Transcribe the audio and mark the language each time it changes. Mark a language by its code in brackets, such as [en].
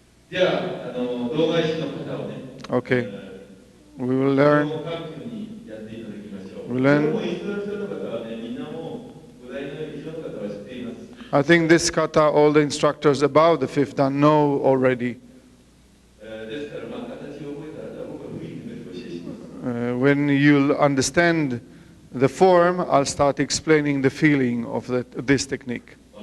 [ja] じゃあ、胴返しの方をね、 [en] Okay. We will [ja] こ [en] learn. [ja] の各級にやっていただきましょう。 [en] We learn. [ja] もうインストラクターの方はね、みんなもう、五代の以上の方は知っています。 [en] I think this kata, all the instructors above the fifth dan know already. [ja] ですから、まあ、形を覚えたら、僕は雰囲気でお教えします。 [en] When you'll understand the form, I'll start explaining the feeling of this technique.